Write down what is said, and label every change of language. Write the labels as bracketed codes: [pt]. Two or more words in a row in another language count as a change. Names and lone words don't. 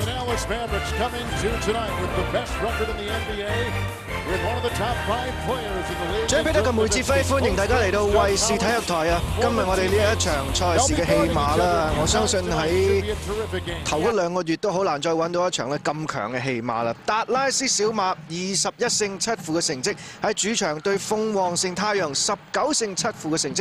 [en] Dallas Mavericks coming to tonight with the best record in the NBA, with one of the top 5 players in the league. [yue] 最彼得嘅梅志輝，歡迎大家嚟到衛視體育台啊！今日我哋呢一場賽事嘅戲碼啦，我相信喺頭嗰2個月都好難再揾到一場咧咁強嘅戲碼啦。達拉斯小馬21勝7負嘅成績，喺主場對鳳凰城太陽19勝7負嘅成績。